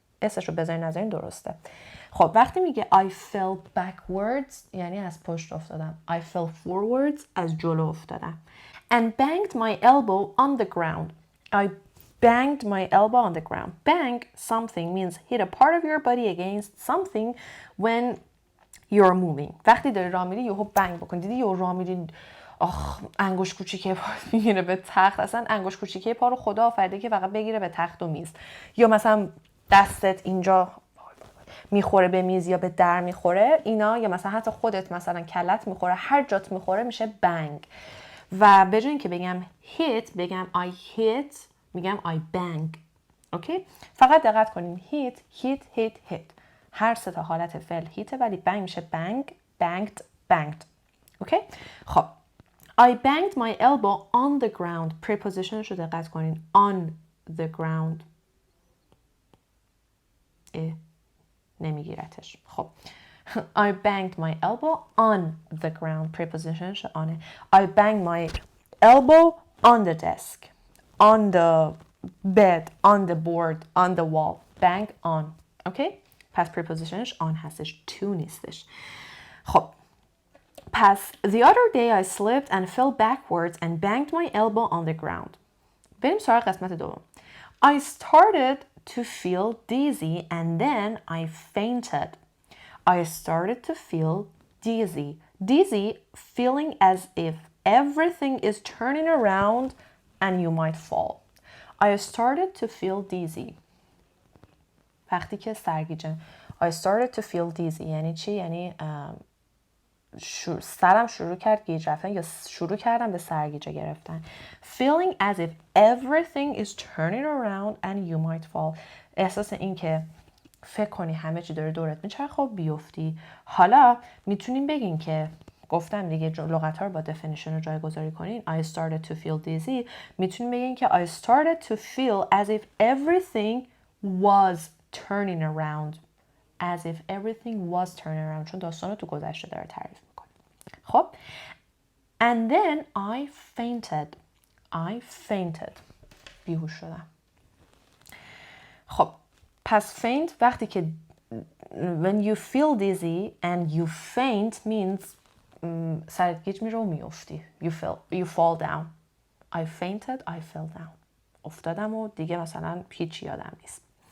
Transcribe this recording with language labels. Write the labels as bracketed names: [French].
[Persian] اسمش رو بذارین نذارین درسته. خب وقتی میگه [English] I fell backwards [Persian] یعنی از پشت افتادم. [English] I fell forwards [Persian] از جلو افتادم. [English] And banged my elbow on the ground. I banged my elbow on the ground. Bang something means hit a part of your body against something when you're moving. [Persian] وقتی داری راه میری یهو بنگ بکن. دیدی یهو راه میری انگوش کوچیکه پا میگیره به تخت. اصلا انگوش کوچیکه پا رو خدا آفریده که فقط بگیره به تخت و میز. یا مثلا دستت اینجا میخوره به میز یا به در میخوره اینا، یا مثلا حتی خودت مثلا کلت میخوره، هر جات میخوره میشه بنگ. و به جای اینکه بگم hit بگم I hit میگم I bang. اوکی؟ فقط دقت کنیم hit هر سه تا حالت فعل هیته ولی بنگ میشه bang banged. [English] Okay? خب I banged my elbow on the ground. prepositionش [Persian] رو دقت کنین. [English] on the ground. [Persian] نمیگیرتش. [English] خب I banged my elbow on the ground. [Persian] prepositionش آنه. [English] I banged my elbow on the desk, on the bed, on the board, on the wall. bang on. okay? [Persian] پس prepositionش on هستش. to نیستش. [English] خب پس the other day I slipped and fell backwards and banged my elbow on the ground. [Persian] بریم سراغ قسمت دوم. [English] I started to feel dizzy and then I fainted. I started to feel dizzy. Dizzy, feeling as if everything is turning around and you might fall. I started to feel dizzy. [Persian] وقتی که سرگیجه. [English] I started to feel dizzy [Persian] یعنی چی؟ یعنی سرم شروع کرد گیج رفتن یا شروع کردم به سرگیجه گرفتن. [English] Feeling as if everything is turning around and you might fall. [Persian] احساس این که فکر کنی همه چی داره دورت میچرخه و بیفتی. حالا میتونیم بگین که گفتم دیگه لغت‌ها رو با definition رو جایگذاری کنین. [English] I started to feel dizzy. [Persian] میتونیم بگین که [English] I started to feel as if everything was turning around. As if everything was turning around. [Persian] چون داستان رو تو گذشته داره تعریف میکنه. [English] خب and then I fainted. I fainted. [Persian] بیهوش شدم. خب پس faint وقتی که [English] when you feel dizzy and you faint means [Persian] سرت گیج میره و میافتی. [English] You fall down. I fainted, I fell down. [Persian] افتادم و دیگه مثلا هیچ یادم نیست.